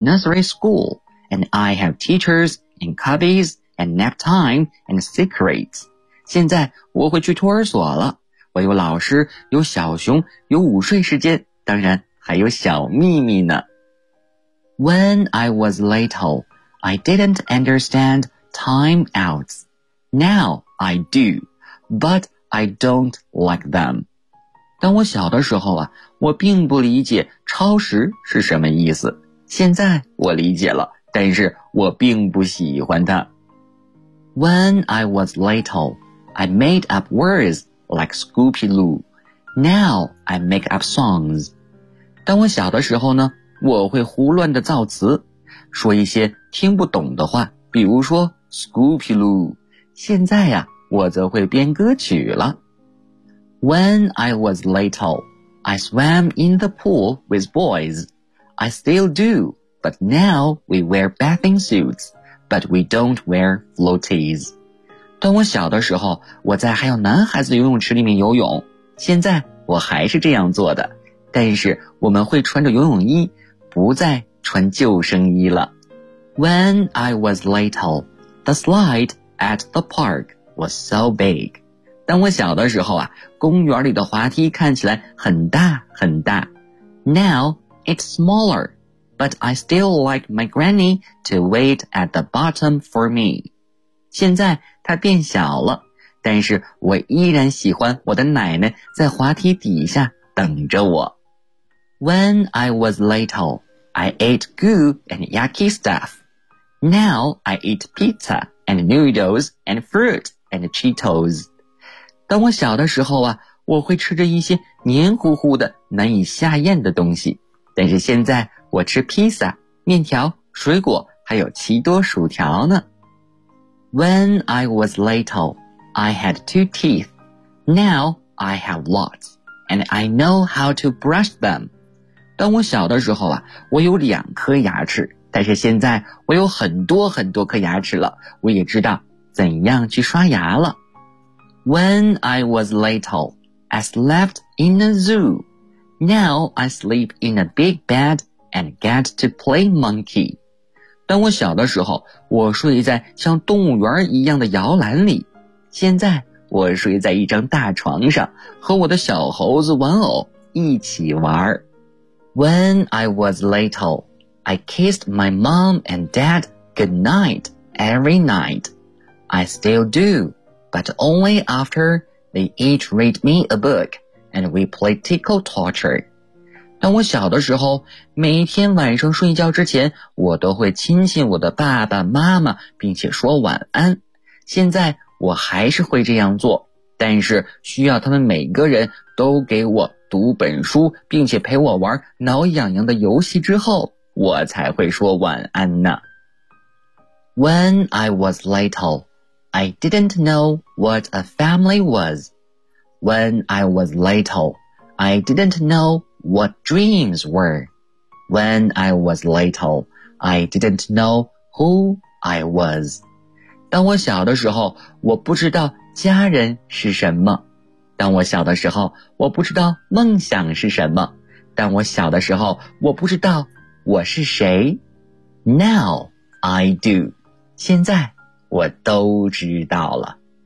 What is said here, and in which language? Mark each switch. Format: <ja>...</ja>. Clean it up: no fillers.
<en>nursery school, and I have teachers and cubbies and nap time and secrets.</en> <zh>现在我会去托儿所了，我有老师，有小熊，有午睡时间，当然还有小秘密呢。</zh> <en>When I was little, I didn't understand time outs. Now I do, but I don't like them.</en> <zh>当我小的时候啊，我并不理解超时是什么意思。现在我理解了，但是我并不喜欢它。</zh> <en>When I was little, I made up words like Scooby-Loo. Now I make up songs.</en> <zh>当我小的时候呢，我会胡乱的造词，说一些听不懂的话，比如说 Scooby-Loo. 现在呀，我则会编歌曲了。</zh> <en>When I was little, I swam in the pool with boys. I still do, but now we wear bathing suits. But we don't wear floaties.</en> <zh>当我小的时候，我在还有男孩子游泳池里面游泳。现在我还是这样做的，但是我们会穿着游泳衣，不再穿救生衣了。</zh> <en>When I was little, the slide at the park was so big.</en> <zh>当我小的时候啊，公园里的滑梯看起来很大很大。</zh> <en>Now it's smaller. But I still like my granny to wait at the bottom for me.</en> <zh>现在它变小了，但是我依然喜欢我的奶奶在滑梯底下等着我。</zh> <en>When I was little, I ate goo and yucky stuff. Now I eat pizza and noodles and fruit and Cheetos.</en> <zh>当我小的时候啊，我会吃着一些黏糊糊的、难以下咽的东西，但是现在我吃披萨、面条、水果，还有奇多薯条呢。</zh> <en>When I was little, I had two teeth. Now I have lots, and I know how to brush them.</en> <zh>当我小的时候啊，我有两颗牙齿，但是现在我有很多很多颗牙齿了，我也知道怎样去刷牙了。</zh> <en>When I was little, I slept in a zoo. Now I sleep in a big bed. And get to play monkey.</en> <zh>当我小的时候，我睡在像动物园一样的摇篮里。现在我睡在一张大床上，和我的小猴子玩偶一起玩。</zh> <en>When I was little, I kissed my mom and dad goodnight every night. I still do, but only after they each read me a book and we play tickle torture.</en> <zh>当我小的时候，每天晚上睡觉之前，我都会亲亲我的爸爸妈妈，并且说晚安。现在我还是会这样做，但是需要他们每个人都给我读本书，并且陪我玩挠痒痒的游戏之后，我才会说晚安呢。</zh> <en>When I was little, I didn't know what a family was. When I was little, I didn't knowWhat dreams were. When I was little, I didn't know who I was.</en> <zh>当我小的时候，我不知道家人是什么。当我小的时候，我不知道梦想是什么。当我小的时候，我不知道我是谁。</zh> <en>Now I do.</en> <zh>现在我都知道了。</zh>